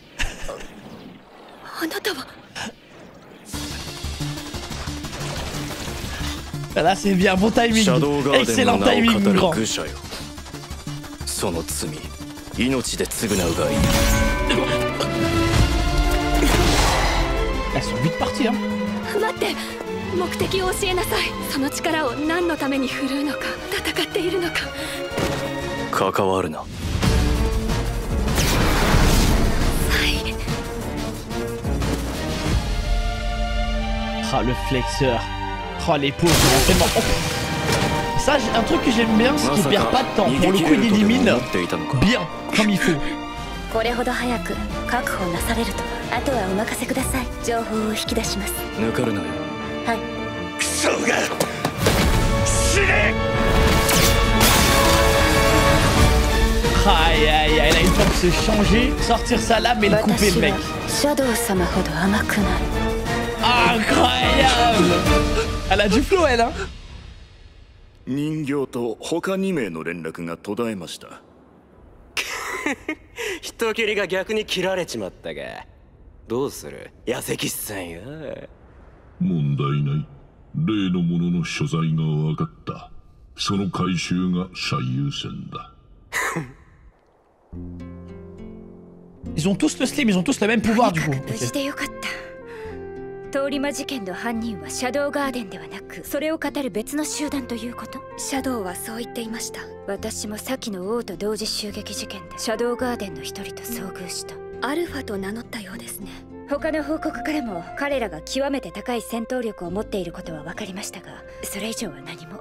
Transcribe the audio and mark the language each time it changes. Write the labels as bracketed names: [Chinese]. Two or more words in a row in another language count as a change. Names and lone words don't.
[French] Là c'est bien, bon timing. Excellent timing, grand. Elles sont vite parties, hein. [Japanese] 目的を教えなさい。その力を何のために振るうのか、戦っているのか。関わるな。 [French] Ah, le flexeur. Oh, les pauvres, tellement. Oh. Ça, un truc que j'aime bien, c'est qu'il perd pas de temps. Pour le coup, il élimine bien, comme il faut. [Japanese] これほど早く確保なされると、あとはお任せください。情報を引き出します。抜かるなよ。はい。クソが死ね。 [French] Aïe aïe aïe, là il faut se changer, sortir sa lame et le couper le mec. Incroyable. Elle a du flow elle hein. [Japanese] 人形と他2名の連絡が途絶えました。人斬りが逆に切られちまったが、どうする？矢石さんよ。問題ない。例のものの所在が分かった。その回収が最優先だ。 [French] Ils ont tous le slim, ils ont tous le même pouvoir du coup. [Japanese] 無事でよかった。通り魔事件の犯人はシャドウガーデンではなく、それを語る別の集団ということ？シャドウはそう言っていました。私も先の王と同時襲撃事件でシャドウガーデンの一人と遭遇した。アルファと名乗ったようですね。他の報告からも彼らが極めて高い戦闘力を持っていることは分かりましたが、それ以上は何も。